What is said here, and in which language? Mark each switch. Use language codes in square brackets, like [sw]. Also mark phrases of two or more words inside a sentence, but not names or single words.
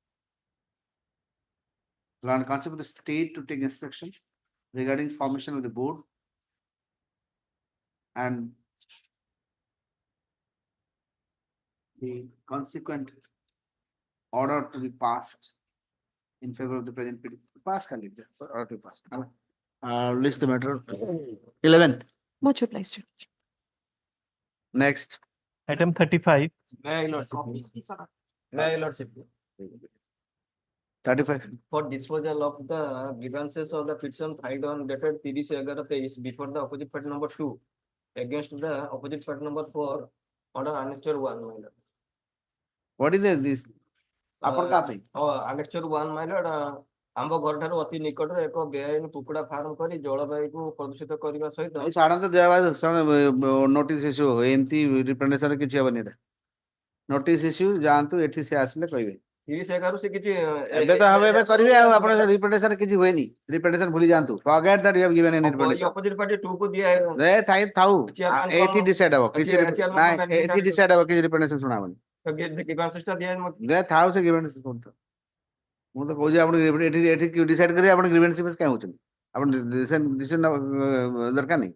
[en] Land Council of the state to take instruction regarding formation of the board and the consequent order to be passed in favor of the present petition. [hi] Pass कर लीजिए, [en] order to be passed. List the matter. 11th. Much obliged. Your Lordship. Next. Item 35. May I, Lordship? May I, Lordship? 35. For disposal of the grievances of the petition filed on dated 30/11/23 before the opposite party number 2 against the opposite party number 4 under annexure 1, my lord. What is this? [or] ଆପଣ କାହା ପାଇଁ? [en] annexure 1, my lord, [or] ଆମ୍ଭ ଘର ଠାରୁ ଅତି ନିକଟରେ ଏକ ବେଆଇନ କୁକୁଡ଼ା ଫାର୍ମ କରି ଜଳବାୟୁକୁ ପ୍ରଦୂଷିତ କରିବା ସହିତ ଛାଡ଼ନ୍ତୁ ନୋଟିସ ଇସ୍ୟୁ ଏମିତି ରିପ୍ରେଜେଣ୍ଟେସନ କିଛି ହବନି ଏଟା ନୋଟିସ ଇସ୍ୟୁ ଯାଆନ୍ତୁ ଏଠି ସେ ଆସିଲେ କହିବେ 30/11 ସେ କିଛି ଏବେ ତ হবে ଏବେ କରିବେ ଆଉ ଆପଣ ରିପ୍ରେଜେଣ୍ଟେସନ କିଛି ହୁଏନି ରିପ୍ରେଜେଣ୍ଟେସନ ଭୁଲି ଯାଆନ୍ତୁ [en] forget that you have given any representation opposite party [or] 2 କୁ ଦିଆ ରେ ଥାଉ Chairman ଏଠି କଣ- ଡିସାଇଡ୍ ହବ କିଛି Chairman ନାଇଁ କଣ ଏଠି ଡିସାଇଡ୍ ହବ କିଛି ରିପ୍ରେଜେଣ୍ଟେସନ ଶୁଣା ହବନି grievances ଟା ଦିଆ ମତେ ରେ ଥାଉ ସେ ଗ୍ରିଭେନ୍ସ କୁହନ୍ତୁ ମୁଁ ତ କହୁଛି ଆପଣ ଏଠି ଏଠି ଡିସାଇଡ୍ କରିବେ ଆପଣ ଗ୍ରିଭେନ୍ସ କାଇଁ ହଉଛନ୍ତି ଆପଣ ଡିସିସନ ଦରକାର ନାହିଁ